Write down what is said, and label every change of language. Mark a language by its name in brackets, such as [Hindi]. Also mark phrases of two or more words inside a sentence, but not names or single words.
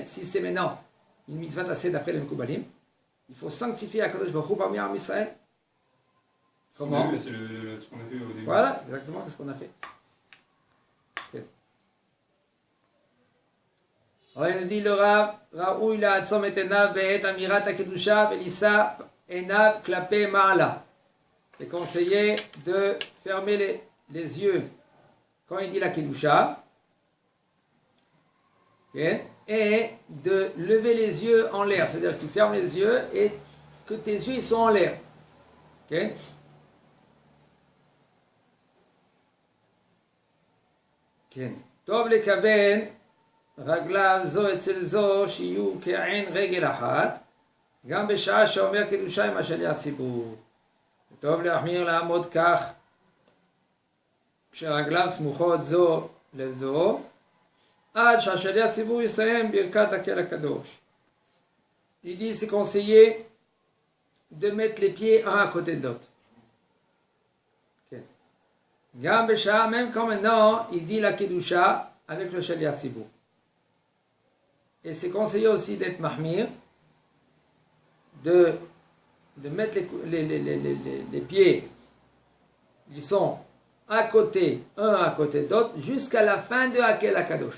[French] Si c'est maintenant une mitzvah tassée d'après les Mekoubalim, il faut sanctifier [Hebrew] הקדוש ברוך הוא [French] parmi [Hebrew] עם ישראל. [French] Comment? C'est ce qu'on a fait au début. Voilà, exactement ce qu'on a fait. Alors il nous dit le Rav, [Hebrew] ראוי לעצום את עיניו בעת אמירת הקדושה ולישא עיניו כלפי מעלה. [French] C'est conseillé de fermer les yeux quand il dit la kedusha, okay, et de lever les yeux en l'air. C'est-à-dire que tu fermes les yeux et que tes yeux ils sont en l'air. [Hebrew] Okay? כן. טוב לכוון רגליו זו אצל זו שיהיו כעין רגל אחת גם בשעה שאומר קדושה עם השליח ציבור. טוב להחמיר לעמוד כך כשרגליו סמוכות זו לזו עד שהשליח ציבור יסיים ברכת הקהל הקדוש. [French] Il dit c'est conseillé de mettre les pieds un à côté de l'autre. [Hebrew] גם בשעה, [French] même quand maintenant il dit la Kedusha avec le [Hebrew] שליח ציבור. [French] Et c'est conseillé aussi d'être mahmir, de mettre les pieds, ils sont à côté, un à côté de l'autre, jusqu'à la fin de [Hebrew] הקהל הקדוש.